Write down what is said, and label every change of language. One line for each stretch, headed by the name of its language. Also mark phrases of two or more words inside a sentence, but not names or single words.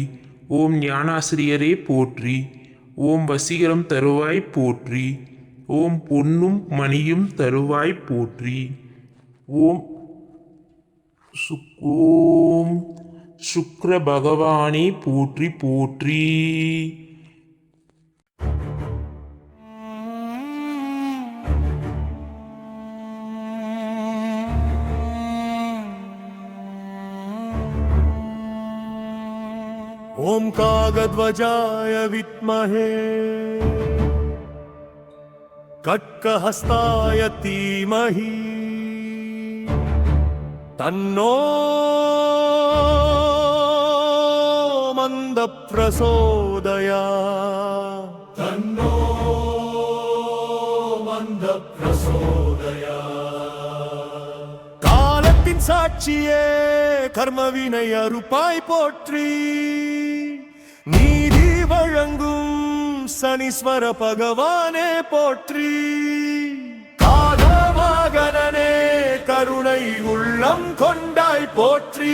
Tamil: ஓம் ஞானாசிரியரே போற்றி. ஓம் வசீகரம் தருவாய் போற்றி. ஓம் பொன்னும் மணியும் தருவாய் போற்றி. ஓம் ஓம் சுக்ர பகவானே போற்றி போற்றி.
Sanskrit: ॐ कागध्वजाय विद्महे कट्कहस्ताय धीमहि तन्नो मन्द प्रचोदयात् तन्नो मन्द प्रचोदयात्
Tamil: காலத்தின் சாட்சியே கர்மவினை அறுப்பாய் போற்றி. நீதி வழங்கும் சனீஸ்வர பகவானே போற்றி. காதவாகனே கருணை உள்ளம் கொண்டாய் போற்றி.